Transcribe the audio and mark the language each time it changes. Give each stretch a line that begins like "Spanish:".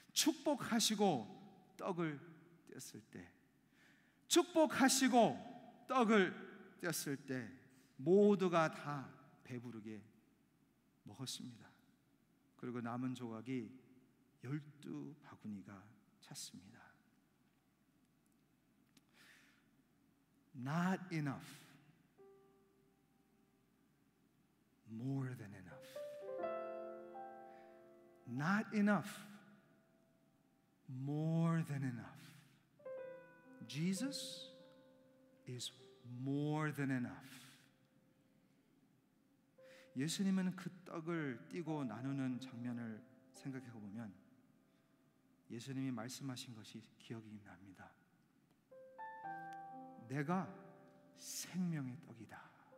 Korean: 축복하시고 떡을 떼었을 때, 축복하시고 떡을 떼었을 때 모두가 다 배부르게 먹었습니다. 그리고 남은 조각이 12바구니가 찼습니다.
English: Not enough, more than enough. Not enough, more than enough. Jesus is more than enough.
Korean: 예수님은 그 떡을 띄고 나누는 장면을 생각해 보면 예수님이 말씀하신 것이 기억이 납니다. 내가 생명의 떡이다.